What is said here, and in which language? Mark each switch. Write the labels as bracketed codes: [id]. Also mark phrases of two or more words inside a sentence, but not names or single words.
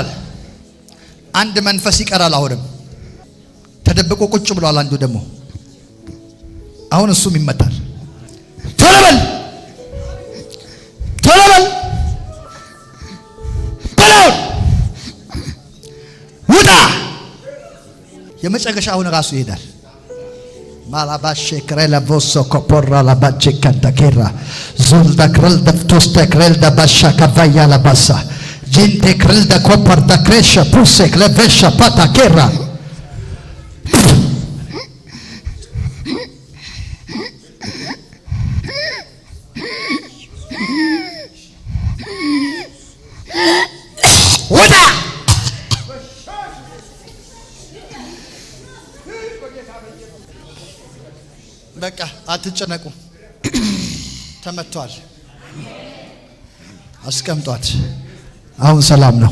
[am] አንድ መንፈስ ይቀራል። አሁንም ተደብቆ ቁጭ ብሏል። አንዱ ደግሞ አሁን እሱም ይመታል። ቶሎ በል በለው። ውጣ። የመጨረሻ አሁን ራሱ ይሄዳል። Malabashe krela vosso koporra la bache kantakera zulda krel da toste krel da basha kavaya la basa jinte krel da kopar da kresha puse klevesha patakera ወዳ በቃ አትጨነቁ። ተመቷል። አስቀምጧት። አሁን ሰላም ነው።